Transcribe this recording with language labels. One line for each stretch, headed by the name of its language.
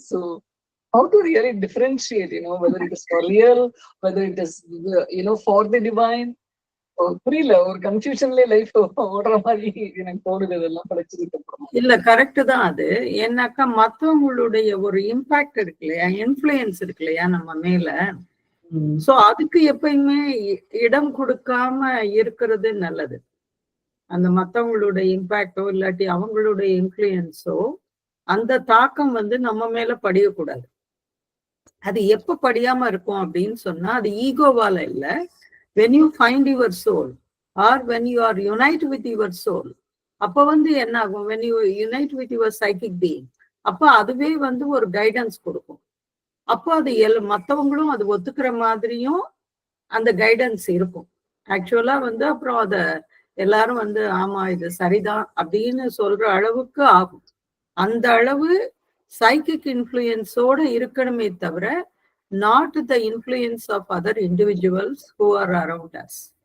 English: so how to really differentiate, whether it is for real, whether it is, for the divine,
Tamil: புரியல, ஒரு கன்ஃபியூஷன்லயே life ஓடுற மாதிரி எனக்கு தோணுது இதெல்லாம் படிச்சதுக்கு அப்புறம். இல்ல கரெக்ட் தான் அது. ஏன்னாக்கா மத்தவங்களுடைய ஒரு இம்பாக்ட் இருக்கு இல்லையா, இன்ஃப்ளூயன்ஸ் இருக்கு இல்லையா நம்ம மேல. சோ அதுக்கு எப்பயுமே இடம் கொடுக்காம இருக்கிறது நல்லது. அந்த மத்தவங்களுடைய இம்பாக்டோ இல்லாட்டி அவங்களுடைய இன்ஃப்ளூயன்ஸோ அந்த தாக்கம் வந்து நம்ம மேல படியக்கூடாது. அது எப்ப படியாம இருக்கும் அப்படின்னு சொன்னா, அது ஈகோவால இல்ல.
English: when you find your soul or when you are unite with your soul,
Tamil: அப்ப வந்து என்ன ஆகும்,
English: when you unite with your psychic being,
Tamil: அப்ப அதுவே வந்து ஒரு கைடன்ஸ் கொடுக்கும். அப்போ அது மத்தவங்களும் அது ஒத்துக்கிற மாதிரியும் அந்த கைடன்ஸ் இருக்கும். ஆக்சுவலா வந்து அப்புறம் அத எல்லாரும் வந்து ஆமா இது சரிதான் அப்படின்னு சொல்ற அளவுக்கு ஆகும். அந்த அளவு சைக்கிக் இன்ஃப்ளூயன்ஸோட இருக்கணுமே தவிர
English: Not the influence of other individuals who are around us.